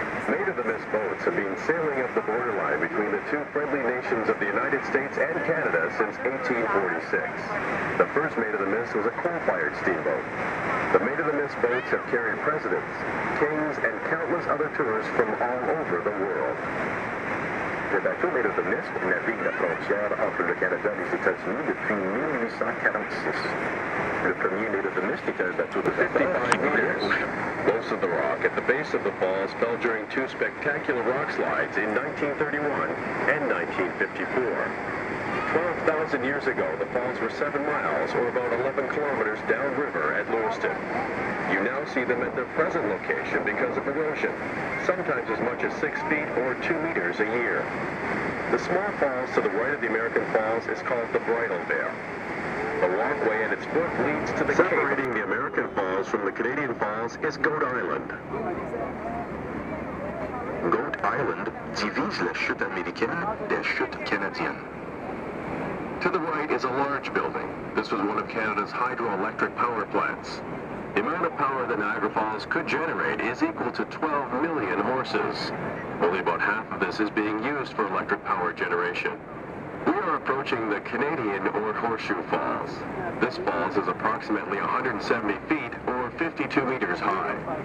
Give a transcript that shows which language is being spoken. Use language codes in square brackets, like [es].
[en] Maid of the Mist boats have been sailing up the borderline between the two friendly nations of the United States and Canada since 1846. The first Maid of the Mist was a coal-fired steamboat. The Maid of the Mist boats have carried presidents, kings, and countless other tourists from all over the world. [fr] Le bateau Maid of the Mist navigue la frontière entre le Canada et les États-Unis depuis 1846. Le premier Maid of the Mist était un bateau de 55 meters. [en] Most of the rock at the base of the falls fell during two spectacular rock slides in 1931 and 1954. 12,000 years ago, the falls were 7 miles, or about 11 kilometers downriver at Lewiston. You now see them at their present location because of erosion, sometimes as much as 6 feet or 2 meters a year. The small falls to the right of the American Falls is called the Bridal Veil. The walkway at its foot leads to the separating the American Falls from the Canadian Falls is Goat Island. [fr] Goat Island divise la chute américaine des chutes canadiennes. [en] To the right is a large building. This was one of Canada's hydroelectric power plants. The amount of power that Niagara Falls could generate is equal to 12 million horses. Only about half of this is being used for electric power generation. We are approaching the Canadian or Horseshoe Falls. This falls is approximately 170 feet or 52 meters high.